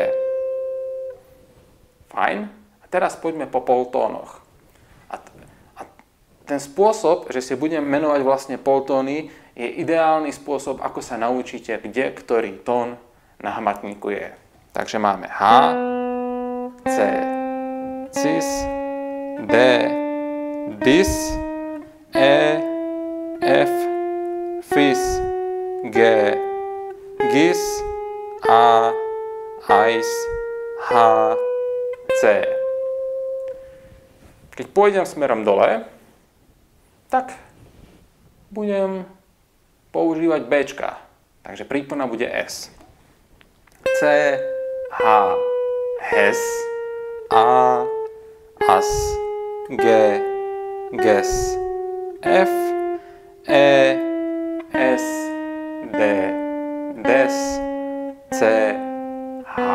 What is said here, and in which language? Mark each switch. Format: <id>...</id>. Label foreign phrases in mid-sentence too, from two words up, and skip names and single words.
<sk>Fajn. A teraz poďme po poltónoch. A ten spôsob, že si budem menovať vlastne poltóny, je ideálny spôsob, ako sa naučíte, kde ktorý tón na hmatníku je. Takže máme H, C, cis, D, dis, E, F, fis, G, gis, A, ais, H, C. Keď pôjdem smerom dole, tak budem používať Bčka. Takže prípona bude S. C, H, hes, A, as, G, ges, F, E, S, D, des, C, H.</sk>